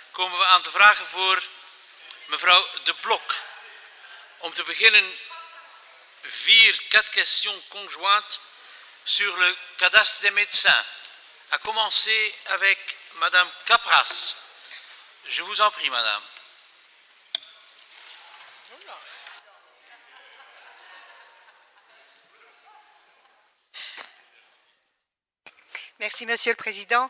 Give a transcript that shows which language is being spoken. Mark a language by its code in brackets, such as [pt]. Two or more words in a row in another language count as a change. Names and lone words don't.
[nl] komen we aan te vragen voor mevrouw De Blok. Om te beginnen [fr] 4 questions conjointes sur le cadastre des médecins. À commencer avec madame Capras. Je vous en prie, madame. Merci, Monsieur le Président.